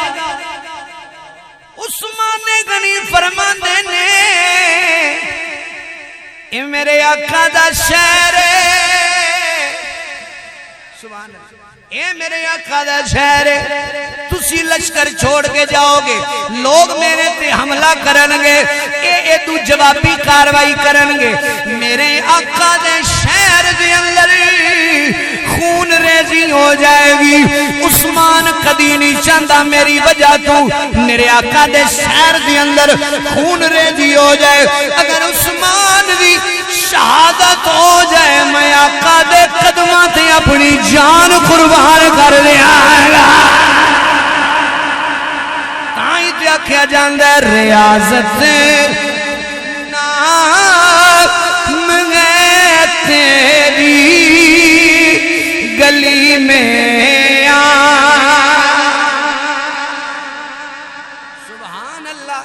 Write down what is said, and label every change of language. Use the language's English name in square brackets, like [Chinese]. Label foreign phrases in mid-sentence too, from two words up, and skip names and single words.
[Punjabi] عثمان غنی فرماندے نے اے میرے آقا دا شہر سبحان اللہ، اے میرے آقا دا شہر تسی لشکر چھوڑ کے جاؤ گے لوگ میرے تے حملہ کرنگے اے تو جوابی کاروائی کرنگے میرے آقا دے شہر دے اندر خون ریزی ہو جائے گی۔ عثمان کدی نہیں چاہتا میری وجہ تو میرے آقا دے شہر دے اندر خون ریزی ہو جائے۔ اگر عثمان بھی شہادت ہو جائے میں آقا دے قدمہ تے اپنی جان قربان کر دیا گا۔ تائیں تے آکھیا جاندا ہے [Urdu] ریاضت نام ہے تیری گلی میں [Punjabi] سبحان اللہ۔